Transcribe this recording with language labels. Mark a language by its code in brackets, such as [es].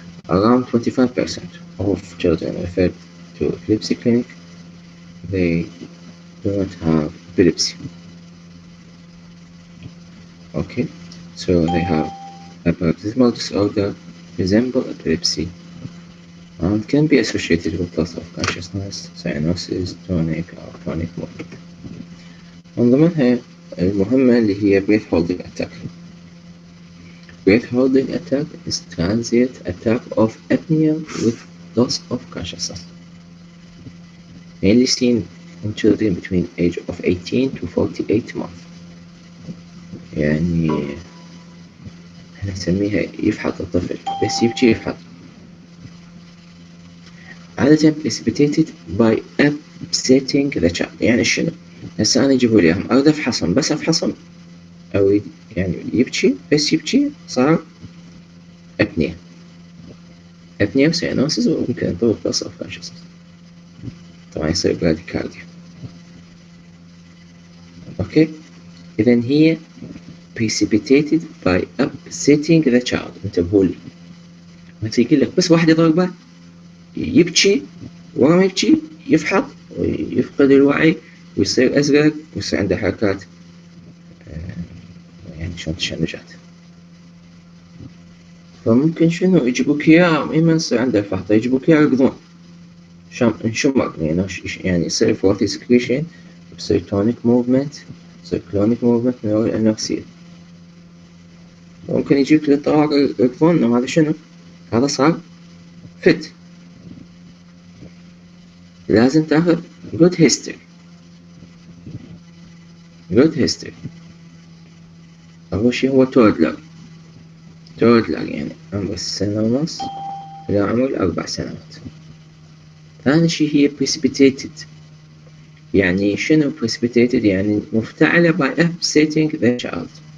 [en] Around 25% of children referred to epilepsy clinic they do not have epilepsy. Okay, so they have a paroxysmal disorder resemble epilepsy and can be associated with loss of consciousness, cyanosis, tonic or chronic movement. [ar] من ضمنها المهمة اللي هي breath holding attack. [en] Breath holding attack is transient attack of apnea with loss of consciousness, mainly seen in children between age of 18 to 48 months. [ar] يعني احنا نسميها يفحط الطفل، بس يبكي يفحط. [en] عادة precipitated by upsetting the child. [ar] يعني شنو؟ هسه أنا أجيبوا لي إياهم أريد أفحصهم، بس أفحصهم أو يعني يبكي، بس يبكي صار أبنية وسيانوسيس وممكن نطور loss of consciousness. طبعا يصير براديكارديا. [en] Okay, إذن هي precipitated by upsetting the child. [ar] انتبهوا لي، مثل يقول لك بس واحد يضربه يبكي، ورا ما يبكي يفحط ويفقد الوعي ويصير أزرق ويصير عنده حركات يعني شلون تشنجات. فممكن شنو يجيبوك إياه إما يصير عنده فحطة، يجيبوك إياه يركضون انشمر يعني يصير فورتي سكريشن، يصير تونيك موفمنت، يصير كلونيك موفمنت من وراء الأنوركسيا. ممكن يجيك للطوارئ يركضون إنه هذا شنو؟ هذا صار فت. لازم تاخذ good history. أول شي هو تودلر يعني عمر 1.5 سنة إلى عمر 4 سنوات. ثاني شي هي precipitated. [en] يعني شنو precipitated؟ يعني مفتعلة by upsetting the child.